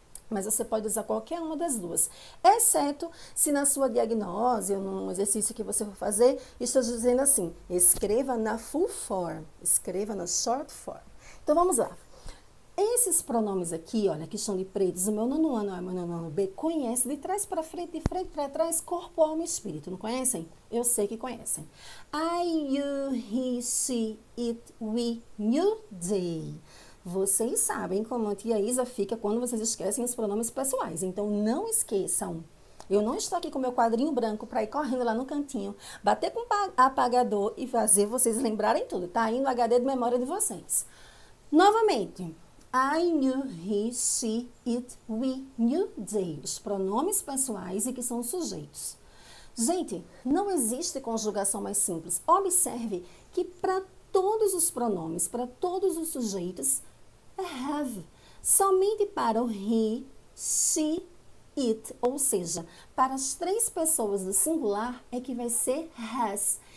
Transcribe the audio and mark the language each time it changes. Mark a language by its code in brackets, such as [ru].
[pt] Mas você pode usar qualquer uma das duas, exceto se na sua diagnose ou num exercício que você for fazer, estou dizendo assim, escreva na full form, escreva na short form. Então, vamos lá. Esses pronomes aqui, olha, que estão de pretos, o meu nono ano A e o meu nono ano B, conhece de trás para frente, de frente para trás, corpo, alma e espírito, não conhecem? Eu sei que conhecem. [en] I, you, he, she, it, we, you, they. [pt] Vocês sabem como a tia Isa fica quando vocês esquecem os pronomes pessoais. Então, não esqueçam. Eu não estou aqui com meu quadrinho branco para ir correndo lá no cantinho, bater com o apagador e fazer vocês lembrarem tudo. Tá aí no HD de memória de vocês. Novamente. [en] I, you, he, she, it, we, you, they. [pt] Os pronomes pessoais e que são sujeitos. Gente, não existe conjugação mais simples. Observe que para todos os pronomes, para todos os sujeitos, é have. Somente para o he, she, it, ou seja, para as três pessoas do singular é que vai ser has.